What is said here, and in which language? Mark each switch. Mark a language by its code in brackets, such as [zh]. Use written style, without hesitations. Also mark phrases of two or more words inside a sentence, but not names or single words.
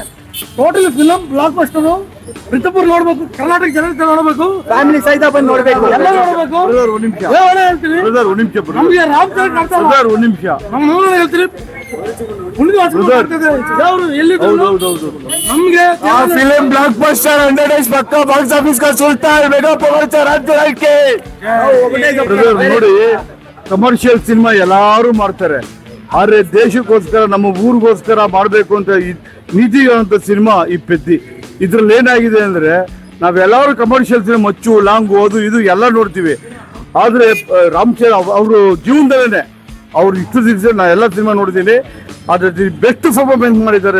[en] total film blockbuster. [kn] ರಿತಪುರ್ ನೋಡ್ಬೇಕು, ಕರ್ನಾಟಕ ಜನತೆ ನೋಡ್ಬೇಕು, ಫ್ಯಾಮಿಲಿ ಸಹಿತ ಬಂದು ನೋಡ್ಬೇಕು, ಎಲ್ಲ ನೋಡ್ಬೇಕು. ಹೇಳ್ತೀನಿ ನಮ್ಗೆ ರಾಮಚಂದ್ರ ಕಾಣ್ತಾ ಇಲ್ಲ. ನಮ್ಮ ಹೇಳ್ತೀನಿ ನಮ್ಗೆ [en] film blockbuster 100 days pakka box office [hi] का सुल्तान [en] mega power के [kn] ನೋಡಿ, [en] commercial cinema [kn] ಎಲ್ಲರೂ ಮಾಡ್ತಾರೆ, ಆದರೆ ದೇಶಕ್ಕೋಸ್ಕರ ನಮ್ಮ ಊರಿಗೋಸ್ಕರ ಮಾಡಬೇಕು ಅಂತ ನೀತಿ ಇರುವಂಥ ಸಿನಿಮಾ ಈ ಪೆದ್ದಿ. ಇದ್ರಲ್ಲಿ ಏನಾಗಿದೆ ಅಂದರೆ, ನಾವೆಲ್ಲರೂ [en] commercial cinema [kn] ಮಚ್ಚು ಲಾಂಗು ಅದು ಇದು ಎಲ್ಲ ನೋಡ್ತೀವಿ, ಆದರೆ ರಾಮಚಂದ್ರ ಅವರು ಜೀವನದಲ್ಲೇ ಅವ್ರು ಇಷ್ಟು ದಿವಸ ನಾ ಎಲ್ಲ ಸಿನಿಮಾ ನೋಡಿದ್ದೀನಿ, ಅದ್ರ [en] best performance [kn] ಮಾಡಿದ್ದಾರೆ.